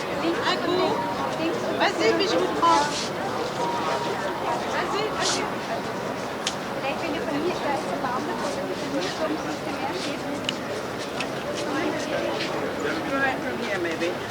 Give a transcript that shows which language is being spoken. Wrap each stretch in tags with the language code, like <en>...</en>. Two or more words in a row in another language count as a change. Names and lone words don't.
<fr>Un coup? Vas-y, puis je vous prends. Vas-y, vas-y.</fr> <de>Vielleicht, wenn du von hier da ist der Baum, da kommt von hier kommst, siehst du mehr Schäden.</de> <en>Right from here, maybe.</en>